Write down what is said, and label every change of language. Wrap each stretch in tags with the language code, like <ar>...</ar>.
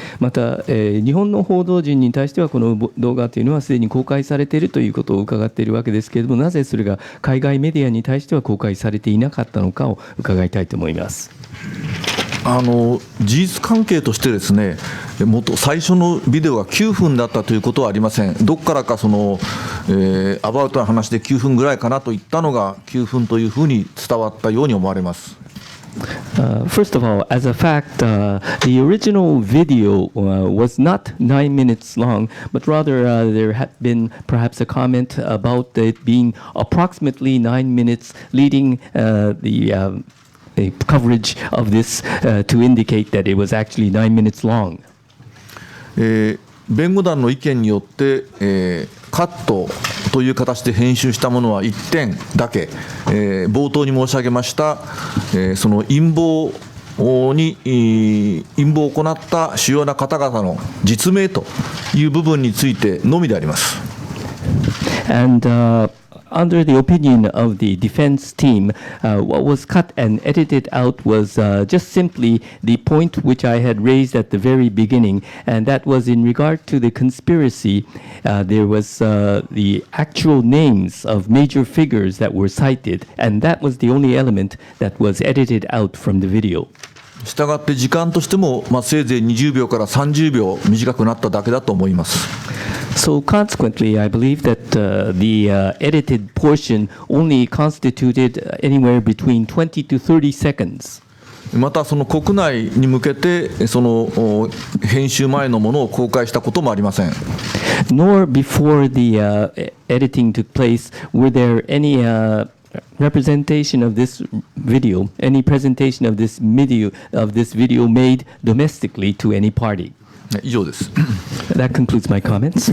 <ja>また、日本の報道陣に対してはこの動画というのはすでに公開されているということを伺っているわけですけれども、なぜそれが海外メディアに対しては公開されていなかったのかを伺いたいと思います。事実関係としてですね、最初のビデオが9分だったということはありません。どこからかアバウトな話で9分ぐらいかなと言ったのが9分というふうに伝わったように思われます。</ja> <en>First of all, as a fact, the original video was not 9 minutes long, but rather there had been perhaps a comment about it being approximately 9 minutes, leading the coverage of this to indicate that it was actually 9 minutes long.</en> <ja>弁護団の意見によって、カットという形で編集したものは1点だけ、冒頭に申し上げました、その陰謀を行った主要な方々の実名という部分についてのみであります。</ja> <en>And under the opinion of the defense team, what was cut and edited out was just simply the point which I had raised at the very beginning, and that was in regard to the conspiracy. There was the actual names of major figures that were cited, and that was the only element that was edited out from the video.</en> <ja>したがって時間としても、せいぜい20秒から30秒短くなっただけだと思います。</ja> <en>So consequently, I believe that the edited portion only constituted anywhere between 20 to 30 seconds.</en> <ja>またその国内に向けてその編集前のものを公開したこともありません。</ja> <en>Nor before the editing took place were there any representation of this video, any presentation of this video made domestically to any party.</en> <ja>以上です。</ja> <en>That concludes my comments.</en>